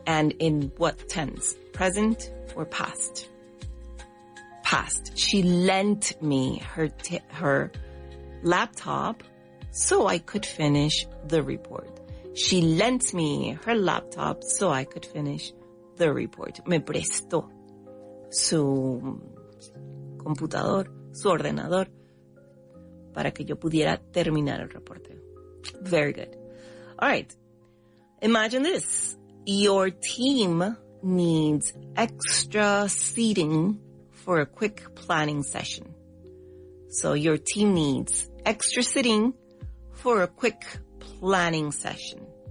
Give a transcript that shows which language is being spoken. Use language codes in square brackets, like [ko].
[en] And in what tense? Present or past? Past. She lent me her laptop so I could finish the report. She lent me her laptop so I could finish the report. [es] Me prestó su computador, su ordenador, para que yo pudiera terminar el reporte. [en] Very good. All right. Imagine this. Your team needs extra seating for a quick planning session. So your team needs extra seating for a quick planning session.